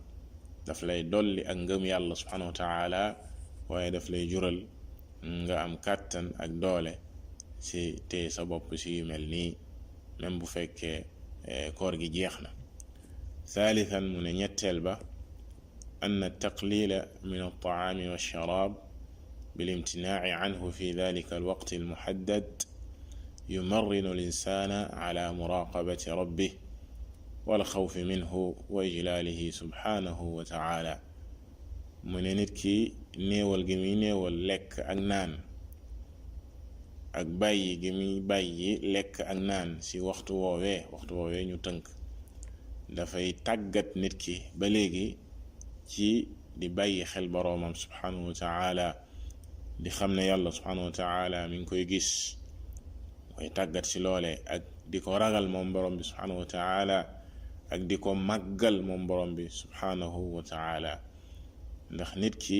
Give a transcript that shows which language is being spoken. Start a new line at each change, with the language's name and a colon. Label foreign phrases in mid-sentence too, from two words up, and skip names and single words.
Wolof: daf lay dolli ak ngëm yàlla
Arabic: سبحانه وتعالى
Wolof: waaye daf lay jural nga am kàttan ak doole ci téye sa bopp ci yu mel nii même bu fekkee koor gi jeex na thalithan mu ne ñetteel ba
Arabic: أن التقليل من الطعام والشراب بالامتناع عنه في ذلك الوقت المحدد يمرن الإنسان على مراقبة ربه والخوف منه وإجلاله سبحانه وتعالى
Wolof: mu ne nit ki néewal gi muy néewal lekk ak naan ak bàyyi gi muy bàyyi lekk ak naan ci waxtu woowee ñu tënk dafay tàggat nit ki ba léegi ci di bàyyi xel boroomam
Arabic: سبحانه وتعالى
Wolof: di xam ne yàlla
Arabic: سبحانه وتعالى
Wolof: mi ngi koy gis mooy tàggat ci loole ak di ko ragal moom borom bi
Arabic: سبحانه وتعالى
Wolof: ak di ko màggal moom borom bi
Arabic: سبحانه وتعالى
Wolof: ndax nit